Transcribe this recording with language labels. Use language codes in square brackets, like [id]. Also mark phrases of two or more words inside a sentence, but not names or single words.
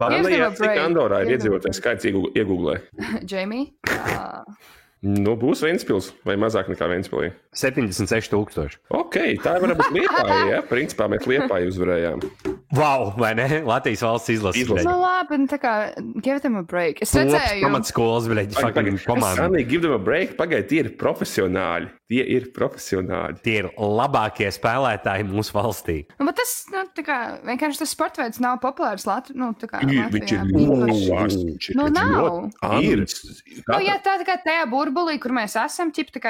[lv] Anna, cik Andorā ir iedzīvotājs skaits iegūglē? Jamie? Nu, būs Ventspils vai mazāk nekā Ventspilī? 76,000. Ok, tā var būt Liepāja, ja? Principā mēs Liepāju uzvarējām. Wow, vai ne? Latvijas valsts izlases. Nu labi, tā kā [en] give them a break. [lv] Es redzēju. Pamatskolas, bļaļ, fucking komanda. Sanī, [en] give them a break. [lv] Pagaid, tie ir profesionāļi. Tie ir labākie spēlētāji mūsu valstī. Nu, bet tas, nu, tā kā, vienkārši tas sportveids nav populārs Latvijā. Viņš ir ļoti. Nu, nav. Ir. Nu, ja tā kā tajā burbulī, kur mēs esam, ķip, tā kā